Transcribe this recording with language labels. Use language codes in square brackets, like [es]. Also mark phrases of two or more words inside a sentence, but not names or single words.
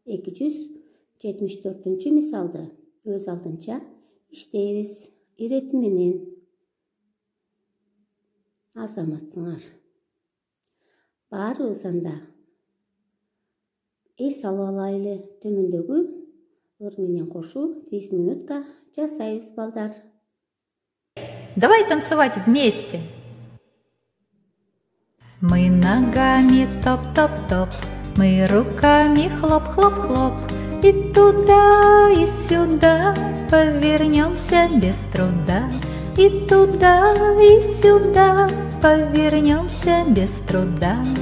[ky] 274 мисалды өз алдынча иштейбиз ирети менен. Азаматсыңар. Баарыбыз анда эс алып алайлы. Төмөндөгү ыр менен кошуу 5 минутка жасайбыз балдар. [ru] Давай танцевать вместе. Мы ногами топ-топ-топ, мы руками хлоп-хлоп-хлоп, и туда, и сюда повернемся без труда, и туда, и сюда повернемся без труда.